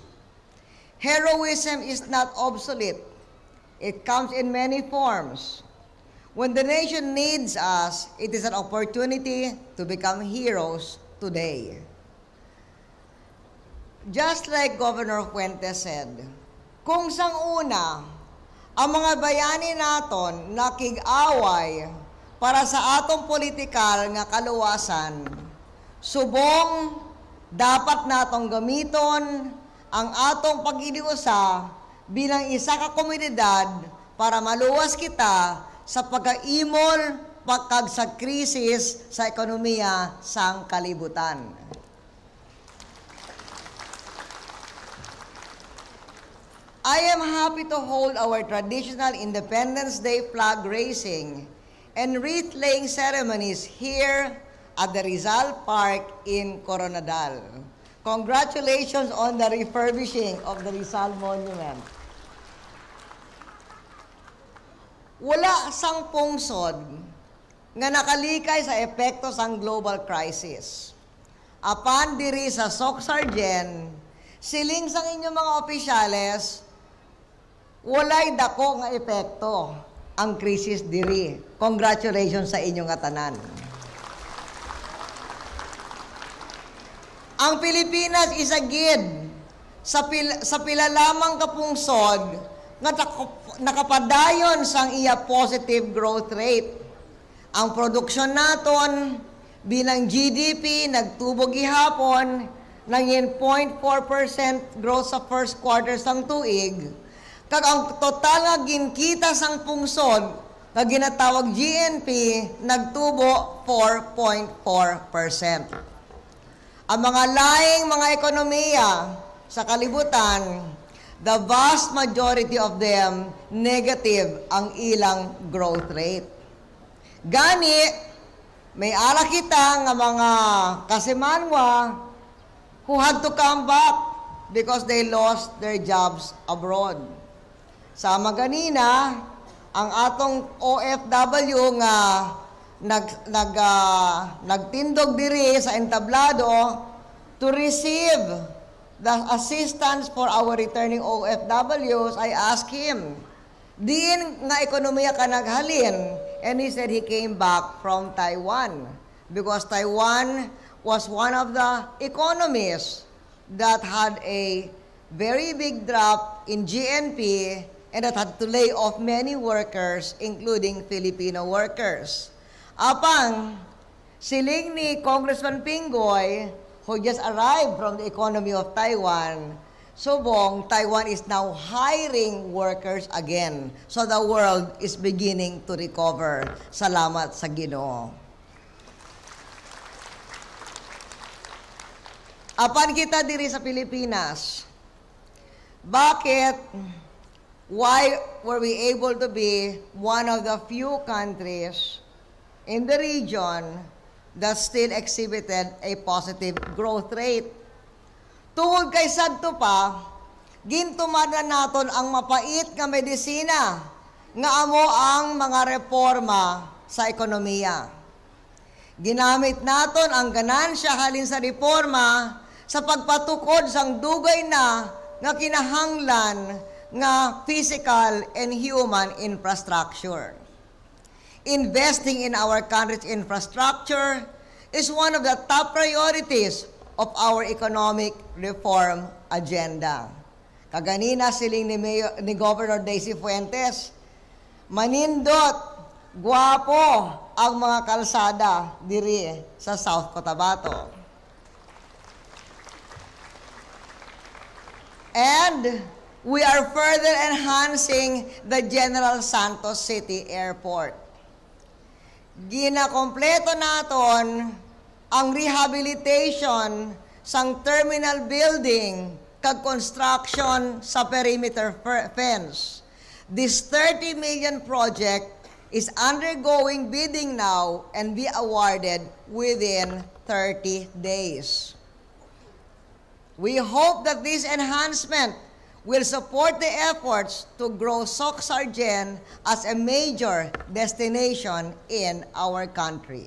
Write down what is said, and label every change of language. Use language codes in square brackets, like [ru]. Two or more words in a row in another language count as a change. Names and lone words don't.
[en] Heroism is not obsolete. It comes in many forms. When the nation needs us, it is an opportunity to become heroes today. Just like Governor Fuentes said, [hil] kung sang una, ang mga bayani naton nakig-away para sa atong politikal nga kaluwasan, subong dapat natong gamiton ang atong pag-idiusa bilang isa ka komunidad para maluwas kita sa pagkaimol pagkag sa krisis sa ekonomiya sang kalibutan. [en] I am happy to hold our traditional Independence Day flag raising and wreath-laying ceremonies here at the Rizal Park in Coronadal. Congratulations on the refurbishing of the Rizal Monument. [hil] Wala sang pungsod nga nakalikay sa epekto sang global crisis. Apan diri sa Socsargen, siling sang inyong mga opisyales, walay dako nga epekto ang krisis diri. Congratulations sa inyong atanan. Ang Pilipinas is a gid sa pila lamang kapungsod nga nakapadayon sang iya [en] positive growth rate. [hil] Ang produksyon naton bilang GDP nagtubog gihapon ng 0.4% growth sa [en] first quarter [hil] sang tuig. Kag ang total nga ginkita sang pungsod nga ginatawag GNP nagtubo 4.4%. Ang mga laing mga ekonomiya sa kalibutan, [en] the vast majority of them negative [hil] ang ilang [en] growth rate. [hil] Gani, may ala kita nga mga kasimanwa [en] who had to come back because they lost their jobs abroad. [hil] Sama ganina, ang atong OFW nga nagtindog diri sa entablado [en] to receive the assistance for our returning OFWs. I asked him, [hil] diin nga ekonomiya ka naghalin? [en] And he said he came back from Taiwan because Taiwan was one of the economies that had a very big drop in GNP and that had to lay off many workers, including Filipino workers. [hil] Apang, siling ni Congressman Pingoy, [en] who just arrived from the economy of Taiwan, subong, Taiwan is now hiring workers again. So the world is beginning to recover. [hil] Salamat sa Ginoo. Apan kita diri sa Pilipinas, [en] bakit, why were we able to be one of the few countries in the region that still exhibited a positive growth rate. [hil] Tungod kay sadto pa, gintumada naton ang mapait nga medisina nga amo ang mga reforma sa ekonomiya. Ginamit naton ang ganansya halin sa reforma sa pagpatukod sang dugay na nga kinahanglan nga [en] physical and human infrastructure. Investing in our country's infrastructure is one of the top priorities of our economic reform agenda. [hil] Kaganina siling ni Governor Daisy Fuentes, manindot, guwapo ang mga kalsada diri sa South Cotabato. [en] And we are further enhancing the General Santos City Airport. [hil] Ginakompleto naton ang rehabilitation sang [en] terminal building [hil] kag construction sa [en] perimeter fence. This 30 million project is undergoing bidding now and be awarded within 30 days. We hope that this enhancement will support the efforts to grow Soc-Sargen as a major destination in our country.